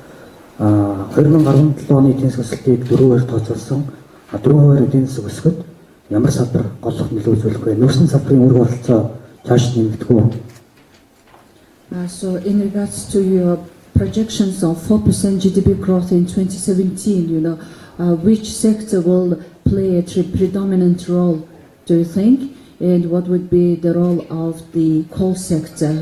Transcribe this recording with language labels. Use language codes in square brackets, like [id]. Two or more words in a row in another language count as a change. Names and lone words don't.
[mn] 2017 оны эдийн засгийн өсөлтийг 4%-аар тооцоолсон. 4% эдийн засаг өсгөд ямар салбар голлох нөлөө үзүүлэх вэ? Нөөцийн салбарын үүрэг бололцоо цааш нэмэгдэх үү? [en] So in regards to your projections of 4% GDP growth in 2017, which sector will play a predominant role, do you think? And what would be the role of the coal sector?